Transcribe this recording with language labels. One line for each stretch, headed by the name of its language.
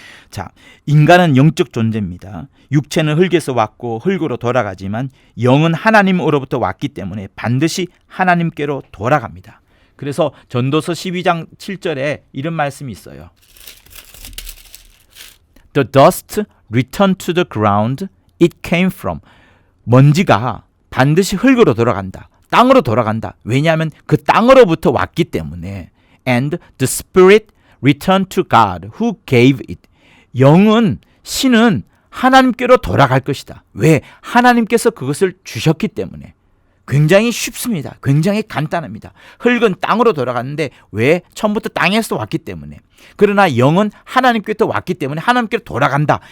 Korean: 자, 인간은 영적 존재입니다. 육체는 흙에서 왔고 흙으로 돌아가지만 영은 하나님으로부터 왔기 때문에 반드시 하나님께로 돌아갑니다. 그래서 전도서 12장 7절에 이런 말씀이 있어요.
English: The dust returned to the ground it came from.
Korean: 먼지가 반드시 흙으로 돌아간다. 땅으로 돌아간다. 왜냐하면 그 땅으로부터 왔기 때문에.
English: And the spirit returned to God who gave it.
Korean: 영은, 신은 하나님께로 돌아갈 것이다. 왜? 하나님께서 그것을 주셨기 때문에. 굉장히 쉽습니다. 굉장히 간단합니다. 흙은 땅으로 돌아갔는데 왜? 처음부터 땅에서 왔기 때문에. 그러나 영은 하나님께로 왔기 때문에 하나님께로 돌아간다.